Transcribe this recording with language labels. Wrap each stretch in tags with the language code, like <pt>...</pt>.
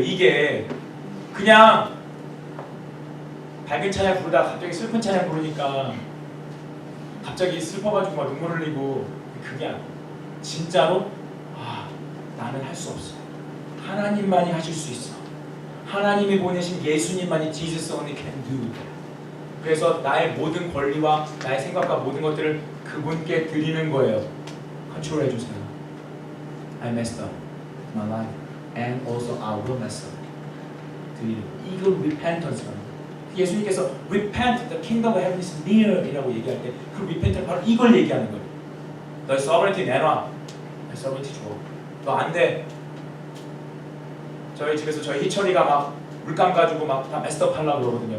<ko>이게 그냥 밝은 찬양 부르다가 갑자기 슬픈 찬양 부르니까 갑자기 슬퍼가지고 막 눈물 흘리고 그게 아니에요. 진짜로 나는 할 수 없어. 하나님만이 하실 수 있어. 하나님이 보내신 예수님만이</ko> <en>Jesus only can do.</en> <ko>그래서 나의 모든 권리와 나의 생각과 모든 것들을 그분께 드리는 거예요. 컨트롤해 주세요.</ko> <en>I messed up my life and also I will mess up.</en> <ko>드리는 이걸 repentance라는 거예요. 예수님께서</ko> <en>repent, the kingdom of heaven is near</en> <ko>이라고 얘기할 때 그 repent는 바로 이걸 얘기하는 거예요. 너의 sovereignty 내놔. 너의 sovereignty 줘. 너 안 돼. 저희 집에서 저희 희철이가 막 물감 가지고 막 다 메스업 하려고 그러거든요.</ko>